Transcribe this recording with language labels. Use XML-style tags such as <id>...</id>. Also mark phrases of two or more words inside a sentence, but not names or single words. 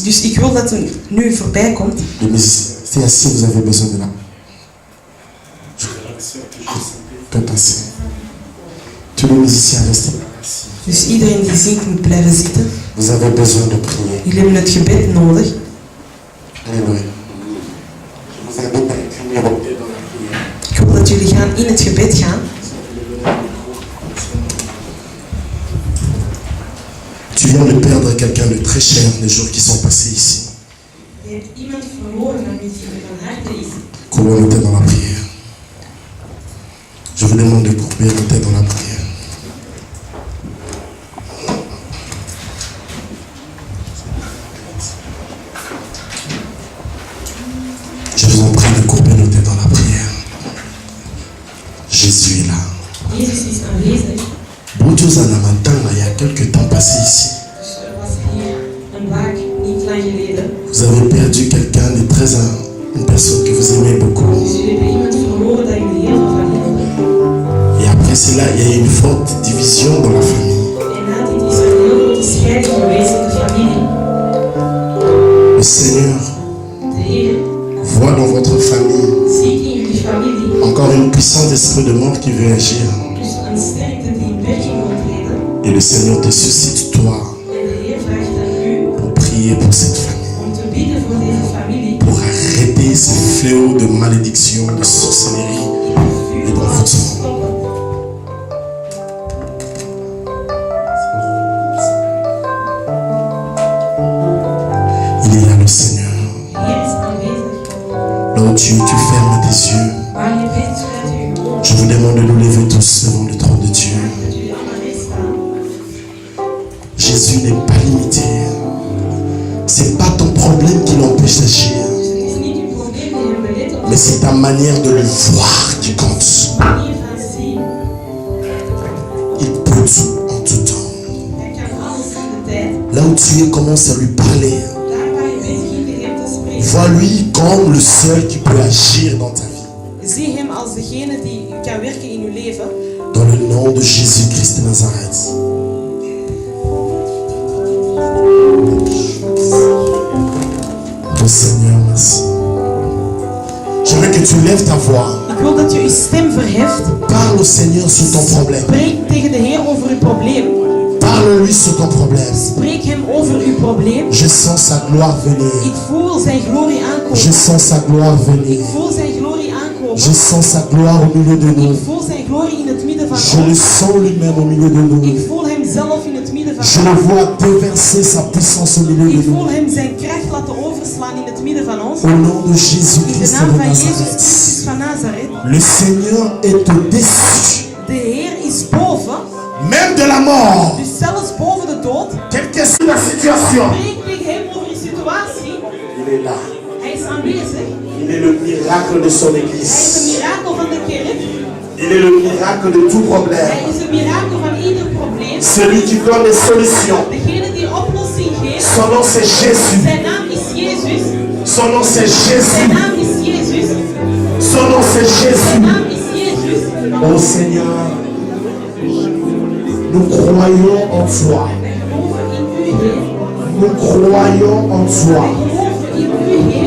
<nl>Dus ik wil dat het nu voorbij komt.</nl> <fr>Les musiciens, c'est assis, vous avez besoin de là. Peut passer. Tous les musiciens restent assis.</fr> <nl>Dus iedereen die zingt moet blijven zitten.</nl> <fr>Vous avez besoin de prier.</fr> <nl>Jullie hebben het gebed nodig.</nl> <fr>Alléluia. Je vous invite à incliner vos têtes dans la prière.</fr> <nl>Ik wil dat jullie gaan in het gebed gaan.</nl> <fr>Tu viens de perdre quelqu'un de très cher les jours qui sont passés ici.</fr> <nl>Je hebt iemand verloren aan wie je van harte is.</nl> <fr>Courbons nos têtes dans la prière. Je vous demande de courber nos têtes dans la prière. Je vous en prie de courber nos têtes dans la prière. Jésus est là.</fr> <nl>Jezus is aanwezig.</nl> <fr>Il y a quelques temps passé ici.</fr> <nl>Dus er was hier een waak niet lang geleden.</nl> <fr>Vous avez perdu quelqu'un de très une personne que vous aimez beaucoup.</fr> <nl>Dus jullie hebben iemand verloren dat jullie heel veel van hielden.</nl> <fr>Et après cela, il y a eu une forte division dans la famille.</fr> <nl>En na dit is er een heel grote scheiding geweest in de familie.</nl> <fr>Le Seigneur</fr> <nl>De Heer</nl> <fr>voit dans votre famille</fr> <nl>ziet in jullie familie</nl> <fr>encore une puissance d'esprit de mort qui veut agir.</fr> <nl>dus een sterkte die in werking wil treden.</nl> <fr>Et le Seigneur te suscite, toi,</fr> <nl>En de Heer vraagt aan u</nl> <fr>pour prier pour cette famille.</fr> <nl>om te bidden voor deze familie.</nl> <fr>Pour arrêter ce fléau de malédiction, de sorcellerie et d'envoûtement. Il est là le Seigneur.</fr> <nl>Heer is aanwezig.</nl> <fr>Là où tu fermes tes yeux.</fr> <nl>Waar je bent, sluit u uw ogen.</nl> <fr>Je vous demande de nous lever tous devant le trône de Dieu.</fr> <nl>Dat jullie allemaal recht staan.</nl> <fr>Jésus n'est pas limité. C'est pas ton problème qui l'empêche d'agir,</fr> <nl>Dus het is niet uw probleem die hem belet op</nl> <fr>mais c'est ta manière de le voir qui compte.</fr> <nl>de manier van zien.</nl> <fr>Il peut tout en tout temps.</fr> <nl>Hij kan alles in de tijd.</nl> <fr>Là où tu es, commence à lui parler. Vois-lui comme le seul qui peut agir dans ta vie.</fr> <nl>Zie hem als degene die kan werken in uw leven.</nl> <fr>Dans le nom de Jésus-Christ de Nazareth. Oh Seigneur, merci. Je veux que tu lèves ta voix.</fr> <nl>Ik wil dat je uw stem verheft.</nl> <fr>Parle au Seigneur sur ton problème.</fr> <nl>Spreek tegen de Heer over uw probleem.</nl> <fr>Parle-lui sur ton problème.</fr> <nl>Spreek hem over uw probleem.</nl> <fr>Je sens sa gloire venir.</fr> <nl>Ik voel zijn glorie aankomen.</nl> <fr>Je sens sa gloire venir.</fr> <nl>Ik voel zijn glorie aankomen.</nl> <fr>Je sens sa gloire au milieu de nous.</fr> <nl>Ik voel zijn glorie in het midden van</nl> <fr>Je le</fr> <nl>ons.</nl> <fr>sens lui-même au milieu de nous.</fr> <nl>Ik voel hem zelf in het midden van</nl> <fr>Je le</fr> <nl>ons.</nl> <fr>vois déverser sa puissance au milieu</fr> <nl>Ik</nl> <fr>de nous.</fr> <nl>voel hem zijn kracht laten overslaan in het midden van ons.</nl> <fr>Au nom de</fr> <nl>In de</nl> <fr>Jésus-Christ</fr> <nl>naam</nl> <fr>de</fr> <nl>van Jezus</nl> <fr>Nazareth.</fr> <nl>Christus van Nazareth.</nl> <fr>Le Seigneur est au-dessus,</fr> <nl>De Heer is boven,</nl> <fr>même de la mort.</fr> <nl>dus zelfs boven de dood.</nl> <fr>Quelle que soit la situation,</fr> <nl>Spreek tegen hem over je situatie.</nl> <fr>il est là.</fr> <nl>Hij is aanwezig.</nl> <fr>Il est le miracle de son</fr> <nl>Hij is</nl> <fr>église.</fr> <nl>een mirakel van de kerk.</nl> <fr>Il est le miracle de tout</fr> <nl>Hij</nl> <fr>problème.</fr> <nl>is een mirakel van ieder probleem.</nl> <fr>Celui qui donne les solutions.</fr> <nl>Degene die oplossing geeft.</nl> <fr>Son nom c'est Jésus.</fr> <nl>Zijn naam is Jezus.</nl> <fr>Son nom c'est</fr> <nl>Zijn</nl> <fr>Jésus.</fr> <nl>naam is Jezus.</nl> <fr>Son nom c'est</fr> <nl>Zijn</nl> <fr>Jésus.</fr> <nl>naam is Jezus.</nl> <fr>Oh Seigneur, nous croyons en toi.</fr> <nl>Wij geloven in u, Heer.</nl> <fr>Nous croyons en toi.</fr> <nl>Wij geloven in u, Heer.</nl>